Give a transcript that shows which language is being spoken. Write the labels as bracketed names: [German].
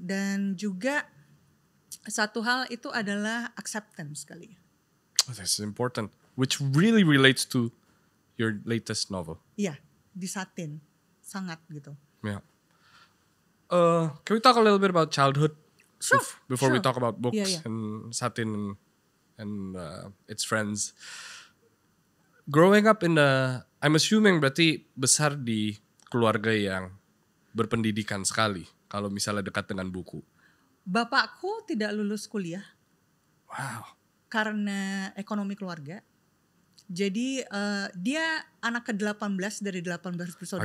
[Indonesian] Dan juga satu hal itu adalah [English] acceptance [Indonesian] kali. [English] This is important, which really relates to your latest novel. [Indonesian] Iya, di Satin, sangat gitu. [English] Yeah. Can we talk a little bit about childhood? Sure. Before we talk about books Yeah. and Satin and its friends. Growing up I'm assuming [Indonesian] berarti besar di keluarga yang berpendidikan sekali kalau misalnya dekat dengan buku. Bapakku tidak lulus kuliah. [English] Wow. [Indonesian] Karena ekonomi keluarga. Jadi dia anak ke-18 dari 18 bersaudara.